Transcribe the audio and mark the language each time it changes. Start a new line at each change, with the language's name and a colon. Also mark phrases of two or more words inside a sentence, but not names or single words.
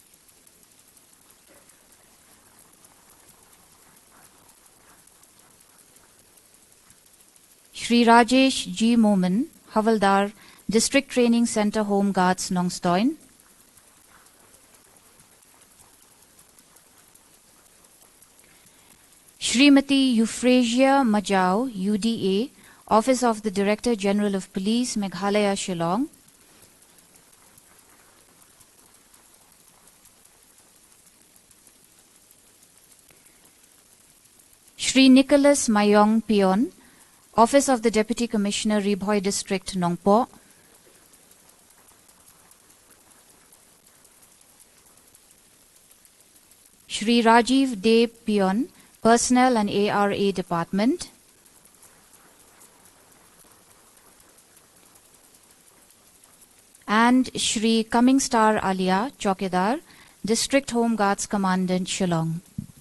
English: Shri Rajesh G. Moman, Havaldar, District Training Centre, Home Guards, Nongstoin. Srimati Euphrasia Majau, UDA, Office of the Director General of Police, Meghalaya, Shillong. Shri Nicholas Mayong Pion, Office of the Deputy Commissioner, Ribhoi District, Nongpo. Shri Rajiv De Pion, Personnel and ARA Department. And Shri Coming Star Alia, Chowkidar, District Home Guards Commandant, Shillong.